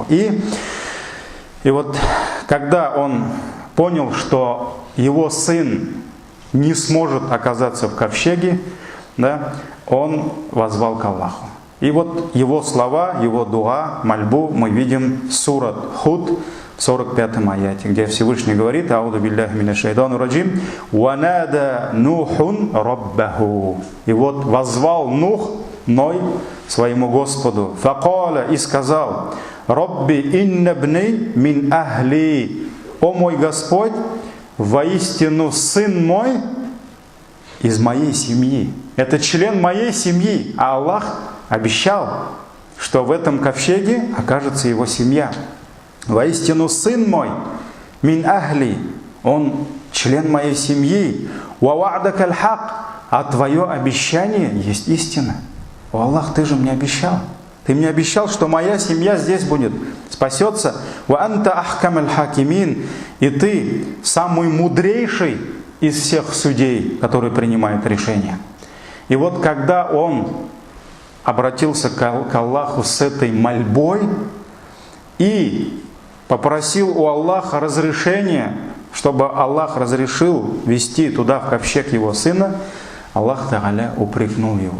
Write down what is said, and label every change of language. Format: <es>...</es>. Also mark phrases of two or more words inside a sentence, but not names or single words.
<ru>И вот когда он понял, что его сын не сможет оказаться в ковчеге, да, он воззвал к Аллаху. И вот его слова, его дуа, мольбу мы видим в сурат Худ, в 45 аяте, где Всевышний говорит:</ru> <ar>«أعوذ بالله من الشيطان الرجيم، ونادى نوح ربه».</ar> <ru>И вот воззвал Нух, Ной, своему Господу, факаля, и сказал:</ru> <ar>«رب إن ابني من أهلي».</ar> <ru>О мой Господь, воистину сын мой из моей семьи. Это член моей семьи. А Аллах обещал, что в этом ковчеге окажется его семья. Воистину сын мой,</ru> <ar>من أهلي,</ar> <ru>он член моей семьи.</ru> <ar>ووعدك الحق,</ar> <ru>а твое обещание есть истина. О Аллах, ты же мне обещал. Ты мне обещал, что моя семья здесь будет, спасется.</ru> <ar>وأنت أحكم الحاكمين,</ar> <ru>и ты самый мудрейший из всех судей, которые принимают решения. И вот когда он обратился к Аллаху с этой мольбой и попросил у Аллаха разрешения, чтобы Аллах разрешил вести туда в ковчег его сына, Аллах Тааля упрекнул его.</ru>